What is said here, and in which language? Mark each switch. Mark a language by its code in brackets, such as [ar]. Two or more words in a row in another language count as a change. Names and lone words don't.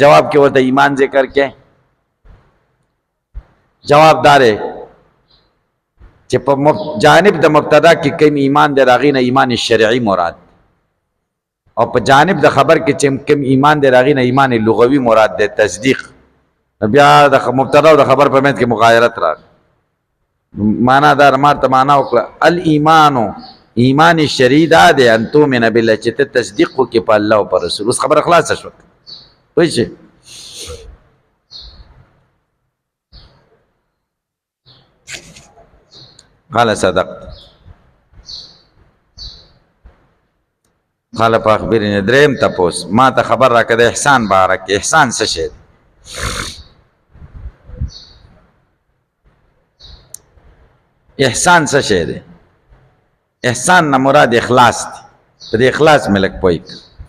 [ps] جواب کې ورته ایمان ذکر کې. جواب دا دی چې په جانب د مبتدا کې کوم ایمان دی راغی نه ایمان شرعي مراد، او په جانب د خبر کې چې کوم ایمان دی راغی نه ایمان لغوي مراد دی، تصدیق. بیا د مبتدا او د خبر په منځ کې مغایرت راغی. معنا دار مارته معنا وکړه الایمانو، ایمان شرعي دا دی [ar] ان تؤمن بالله، [ps] چې ته تصدیق وکړې په الله او په رسول. اوس خبره خلاصه شوه. پوه شئ؟ [ar] قال صدقت. قال فاخبرني. [ps] دریم تپوس ما ته خبر راکړه د احسان باره کې. احسان څه شی دی؟ احسان څه شی دی؟ احسان نه مراد اخلاص دی. په دې اخلاص مې لږ پوه کړه.